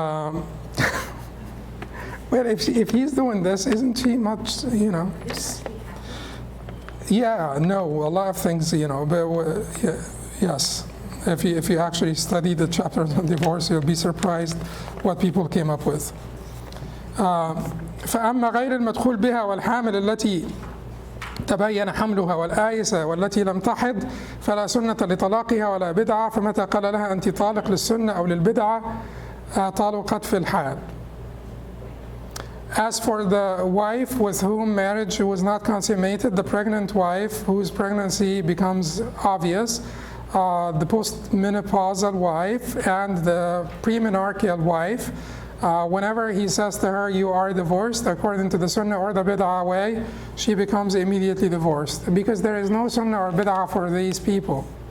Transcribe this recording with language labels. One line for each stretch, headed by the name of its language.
English: Well, if he's doing this, isn't she much, Yeah, no, a lot of things, but yes. If you actually study the chapters on divorce, you'll be surprised what people came up with.
Arabic: فأما غير المدخول بها والحامل التي تبين حملها والآيسة والتي لم تحض فلا سنة لطلاقها ولا بدعة فمتى قال لها أنت طالق للسنة أو للبدعة طالقت في الحال.
English: As for the wife with whom marriage was not consummated, the pregnant wife whose pregnancy becomes obvious, the postmenopausal wife, and the premenarcheal wife, whenever he says to her, you are divorced according to the sunnah or the bid'ah way, she becomes immediately divorced. Because there is no sunnah or bid'ah for these people.